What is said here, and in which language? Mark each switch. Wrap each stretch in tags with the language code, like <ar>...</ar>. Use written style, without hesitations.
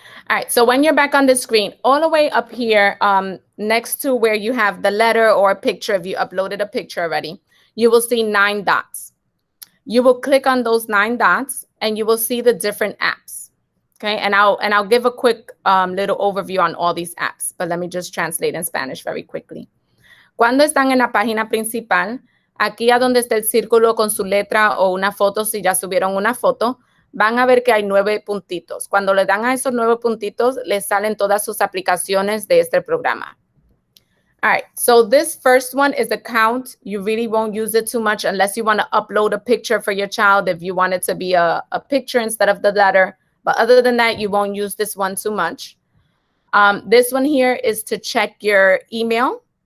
<en>All right, so when you're back on the screen, all the way up here, next to where you have the letter or a picture, if you uploaded a picture already, you will see 9 dots. You will click on those 9 dots and you will see the different apps. Okay, and I'll give a quick little overview on all these apps, but let me just translate in Spanish very quickly.</en> <es>Cuando están en la página principal, aquí a donde está el círculo con su letra o una foto, si ya subieron una foto, van a ver que hay 9 puntitos. Cuando le dan a esos 9 puntitos, les salen todas sus aplicaciones de este programa.</es> <en>All right, so this first one is the count. You really won't use it too much unless you want to upload a picture for your child, if you want it to be a picture instead of the letter. But other than that, you won't use this one too much. This one here is to check your email.</en>